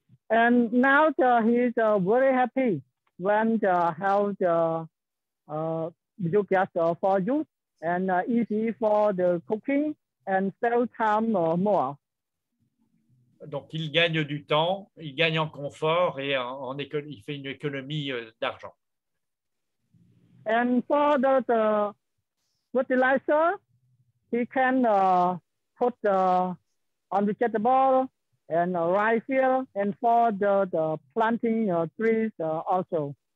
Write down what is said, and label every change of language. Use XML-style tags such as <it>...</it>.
<en>And now he's very happy when have the biogas for you and easy for the cooking and sell time more.</en> <fr>Donc, il gagne du temps, il gagne en confort et il fait une économie d'argent.</fr> <en>And for the fertilizer, he can put on vegetable and rice field and for the planting trees also.</en>